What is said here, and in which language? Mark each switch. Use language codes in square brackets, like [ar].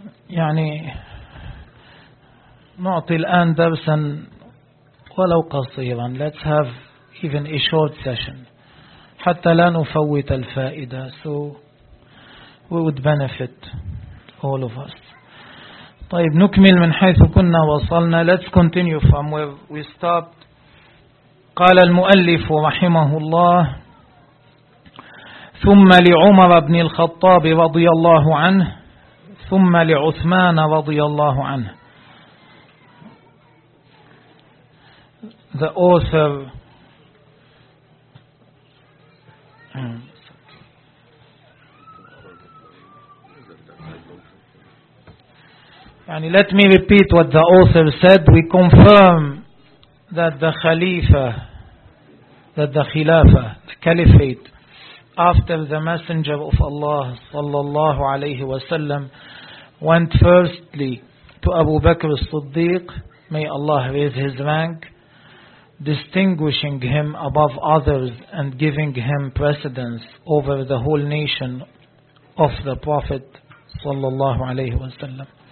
[ar] يعني نعطي الآن درسا ولو قصيرا، [en] let's have even a short session [ar] حتى لا نفوت الفائدة. [en] So we would benefit all of us. [ar] طيب نكمل من حيث كنا وصلنا. [en] Let's continue from where we stopped. [ar] قال المؤلف رحمه الله: ثم لعمر بن الخطاب رضي الله عنه، ثم لعثمان رضي الله عنه. [en] The author يعني let me repeat what the author said. We confirm that the Khalifa, that the Khilafa, the Caliphate after the Messenger of Allah sallallahu alayhi wa sallam went firstly to Abu Bakr as-Siddiq, may Allah raise his rank, distinguishing him above others and giving him precedence over the whole nation of the Prophet sallallahu alayhi wa sallam.